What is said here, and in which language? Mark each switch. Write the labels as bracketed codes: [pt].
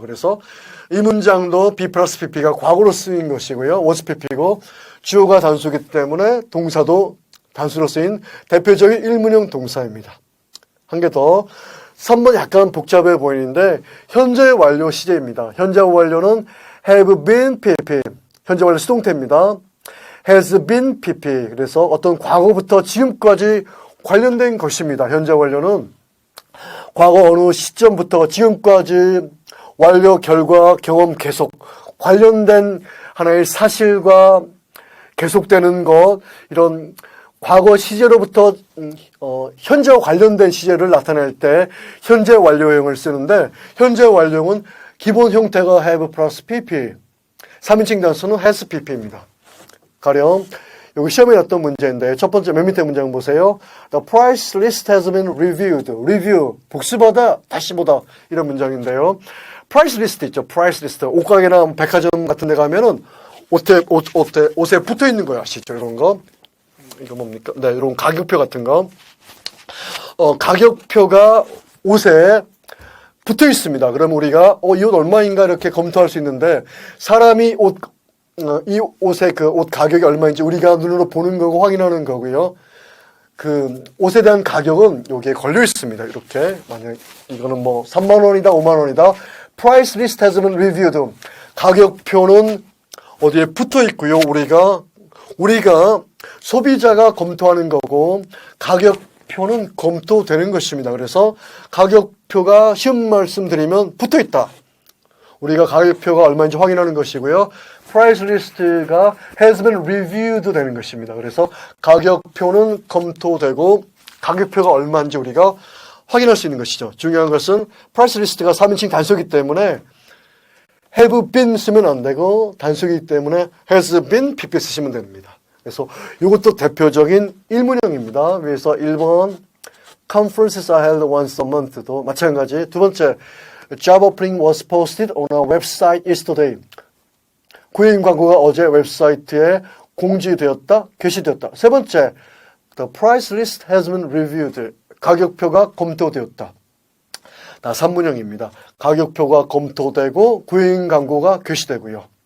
[ko] 그래서 이 문장도 B 플러스 PP가 과거로 쓰인 것이고요. was PP고 주어가 단수이기 때문에 동사도 단수로 쓰인 대표적인 1문형 동사입니다. 한 개 더. 3번 약간 복잡해 보이는데 현재 완료 시제입니다. 현재 완료는 have been PP. 현재 완료 수동태입니다. has been PP. 그래서 어떤 과거부터 지금까지 관련된 것입니다. 현재 완료는 과거 어느 시점부터 지금까지 완료, 결과, 경험, 계속 관련된 하나의 사실과 계속되는 것, 이런 과거 시제로부터 현재와 관련된 시제를 나타낼 때 현재 완료형을 쓰는데 현재 완료형은 기본 형태가 have 플러스 PP, 3인칭 단수는 has PP입니다. 가령 여기 시험에 나왔던 문제인데 첫 번째 맨 밑에 문장 보세요. [en] The price list has been reviewed. [ko] review, 복습하다, 다시 보다 이런 문장인데요. price list 있죠. price list. 옷가게나 백화점 같은 데 가면은 옷에 붙어 있는 거 아시죠? 이런 거. 이거 뭡니까? 네, 이런 가격표 같은 거. 가격표가 옷에 붙어 있습니다. 그럼 우리가 이 옷 얼마인가 이렇게 검토할 수 있는데 사람이 이 옷의 그 옷 가격이 얼마인지 우리가 눈으로 보는 거고 확인하는 거고요. 그 옷에 대한 가격은 여기에 걸려 있습니다. 이렇게 만약 이거는 3만 원이다, 5만 원이다. [en] Price list has been reviewed. [ko] 가격표는 어디에 붙어 있고요. 우리가 소비자가 검토하는 거고 가격표는 검토되는 것입니다. 그래서 가격표가 쉬운 말씀 드리면 붙어 있다. 우리가 가격표가 얼마인지 확인하는 것이고요. [en] price list가 has been reviewed [ko] 되는 것입니다. 그래서 가격표는 검토되고 가격표가 얼마인지 우리가 확인할 수 있는 것이죠. 중요한 것은 price list가 3인칭 단수이기 때문에 have been 쓰면 안 되고 단수이기 때문에 has been PP 쓰시면 됩니다. 그래서 이것도 대표적인 1문형입니다. 위에서 1번 [en] conferences are held once a month도 [ko] 마찬가지. 두 번째 [en] job opening was posted on our website yesterday. [ko] 구인 광고가 어제 웹사이트에 공지되었다, 게시되었다. 세 번째, [en] the price list has been reviewed. [ko] 가격표가 검토되었다. 다 3문형입니다. 가격표가 검토되고 구인 광고가 게시되고요.